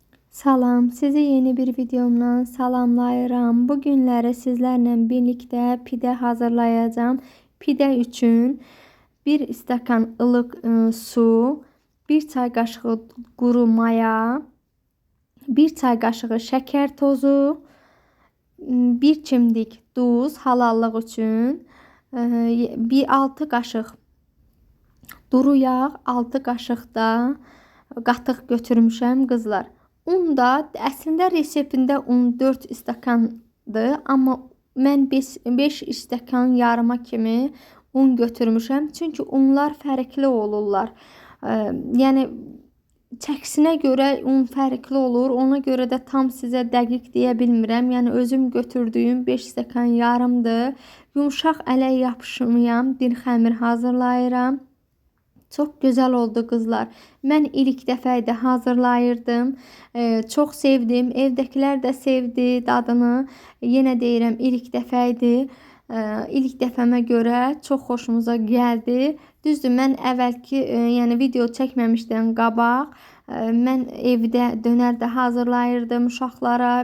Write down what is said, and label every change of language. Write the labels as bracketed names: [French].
[Azerbaijani] Salam, sizi yeni bir videomdan salamlayıram. Bugünləri sizlərlə birlikdə pide hazırlayacağım. Pide üçün 1 stəkan ılıq su, 1 çay qaşığı quru maya, 1 çay qaşığı şəkər tozu, 1 çimdik duz halallıq üçün, 6 qaşıq duru yağ, 6 qaşıq da qatıq götürmüşəm qızlar. Un da əslində reseptində un 4 stəkandır, amma mən 5 stəkan yarıma kimi un götürmüşəm. Çünki unlar fərqli olurlar. Yəni çəkisinə görə un fərqli olur. Ona görə də tam sizə dəqiq deyə bilmirəm. Yəni özüm götürdüyüm 5 stəkan yarımdır. Yumşaq ələ yapışmayan bir xəmir hazırlayıram. [Turkish] Çok güzel oldu kızlar. [Azerbaijani] Mən ilk dəfə də hazırlayırdım. [Turkish] Çok sevdim. [Azerbaijani] Evdəkilər də sevdi dadını. Yenə deyirəm, ilk dəfə idi. İlk dəfəmə görə çox xoşumuza gəldi. Düzdür, mən əvvəlki yəni video çəkməmişdən qabaq mən evdə dönər də hazırlayırdım uşaqlara.